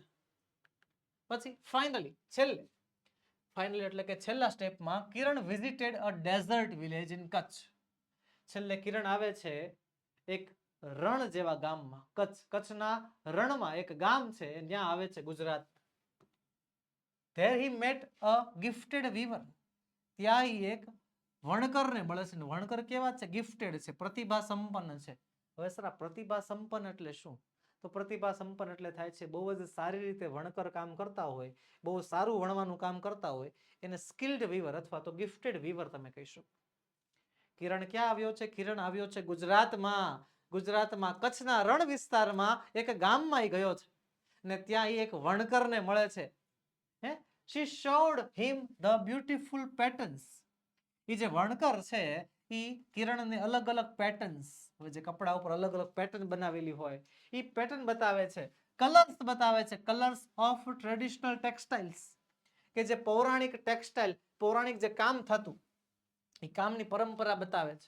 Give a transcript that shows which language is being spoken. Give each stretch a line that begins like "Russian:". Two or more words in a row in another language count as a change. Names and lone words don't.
Gujarati: પછી ફાઇનલી એટલે કે છેલ્લા સ્ટેપમાં કિરણ
English: visited a desert village in Kutch.
Gujarati: છેલ્લે કિરણ આવે છે એક રણ જેવા ગામમાં, કચ્છના રણમાં એક ગામ છે, ત્યાં આવે છે ગુજરાત.
English: There he met a gifted weaver.
Gujarati: ત્યાં એક વણકરને મળે છે. વણકર કેવા છે? ગિફ્ટેડ છે, પ્રતિભા સંપન્ન છે. હવે સર પ્રતિભા સંપન્ન એટલે શું? તો પ્રતિભા સંપન્ન એટલે થાય છે બહુ જ સારી રીતે વણકર કામ કરતા હોય, બહુ સારું વણવાનું કામ કરતા હોય, એને
English: skilled weaver
Gujarati: અથવા તો
English: gifted weaver
Gujarati: તમે કહી શકો. કિરણ ક્યાં આવ્યો છે? કિરણ આવ્યો છે ગુજરાતમાં. ગુજરાતમાં કચ્છના રણ વિસ્તારમાં એક ગામમાં ગયો છે ને ત્યાં એક વણકરને મળે છે.
English: She showed him the beautiful patterns.
Gujarati: એ જે વણકર છે એ કિરણને અલગ અલગ પેટર્ન્સ, જે કપડા ઉપર અલગ અલગ પેટર્ન બનાવેલી હોય એ પેટર્ન બતાવે છે. કલર્સ બતાવે છે,
English: colors of traditional textiles,
Gujarati: કે જે પૌરાણિક ટેક્સટાઇલ, પૌરાણિક જે કામ થતું એ કામની પરંપરા બતાવે છે.